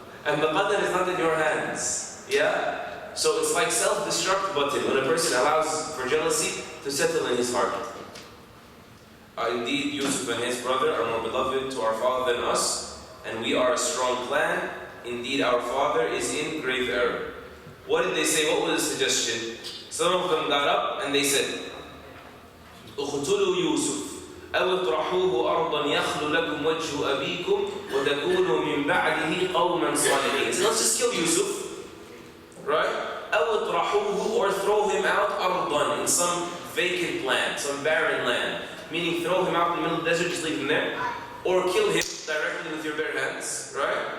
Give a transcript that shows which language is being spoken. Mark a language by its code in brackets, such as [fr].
[en] And the qadr is not in your hands. Yeah? So it's like self-destruct button when a person allows for jealousy to settle in his heart. Indeed, Yusuf and his brother are more beloved to our father than us, and we are a strong clan. Indeed, our father is in grave error. What did they say? What was the suggestion? [ar] Some of them got up and they said, اقتلوا يوسف أو اطرحوه أرضا يخل لكم وجه أبيكم وتكونوا من بعده قوما صالحين. [en] So let's just kill Yusuf. Right? [ar] أو اطرحوه, [en] or throw him out [ar] أرضا, [en] in some vacant land, some barren land. Meaning throw him out in the middle of the desert, just leave him there. Or kill him directly with your bare hands. Right?